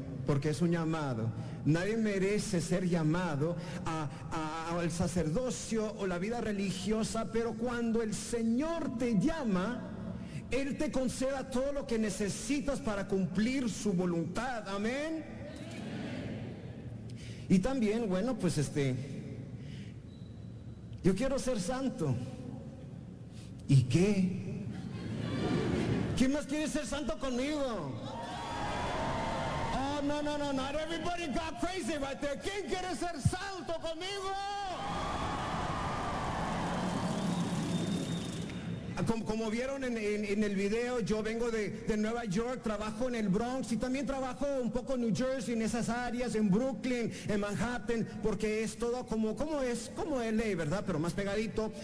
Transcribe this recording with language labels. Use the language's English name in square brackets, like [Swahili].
[Spanish] Porque es un llamado. Nadie merece ser llamado al sacerdocio o la vida religiosa, pero cuando el Señor te llama, Él te conceda todo lo que necesitas para cumplir su voluntad. Amén. Y también, bueno, pues yo quiero ser santo. ¿Y qué? ¿Quién más quiere ser santo conmigo? [English] No, not everybody got crazy right there. [Spanish] ¿Quién quiere ser santo conmigo? Como vieron en el video, yo vengo de Nueva York, trabajo en el Bronx y también trabajo un poco en New Jersey, en esas áreas, en Brooklyn, en Manhattan, porque es todo como LA, ¿verdad? Pero más pegadito.